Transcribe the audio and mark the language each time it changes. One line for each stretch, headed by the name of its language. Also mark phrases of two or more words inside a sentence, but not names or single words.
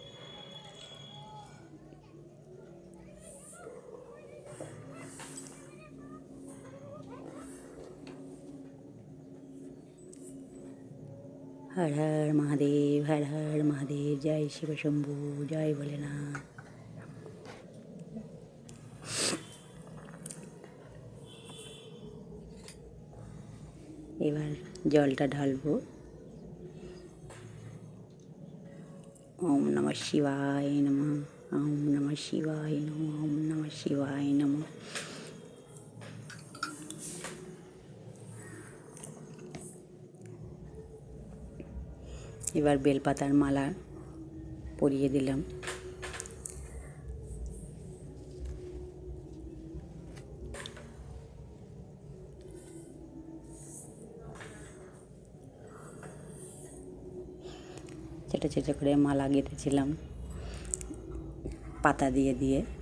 Bangla: হর হর মহাদেব, হর হর মহাদেব, জয় শিব শম্ভু, জয় ভোলেনাথ। এবার জলটা ঢালবো।
Sanskrit: ওম নমঃ শিবায় নমঃ, ওম নমঃ শিবায় নমঃ, ওম নমঃ শিবায় নমঃ।
Bangla: এবার বেলপাতার মালা পরিয়ে দিলাম। ছোটো ছোটো করে মালা গেঁথেছিলাম পাতা দিয়ে দিয়ে।